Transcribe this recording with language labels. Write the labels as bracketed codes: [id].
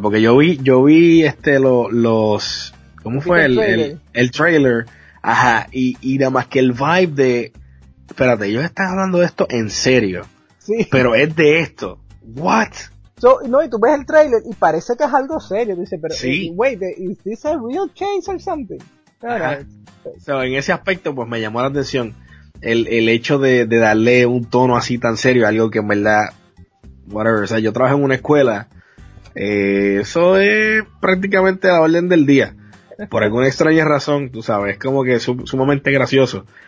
[es] Porque yo vi los ¿cómo fue? El trailer. Ajá. Y nada más que el vibe de... Espérate, ellos están hablando de esto en serio. Sí. Pero es de esto. [en] What? [es] Y tú ves el trailer y parece que es algo serio. Dice, pero sí. [en] Wait, is this a real case or something? [es] So, en ese aspecto, pues me llamó la atención el hecho de darle un tono así tan serio, algo que en verdad, whatever. O sea, yo trabajo en una escuela, eso es prácticamente la orden del día. Por alguna extraña razón, tú sabes, es como que sumamente gracioso.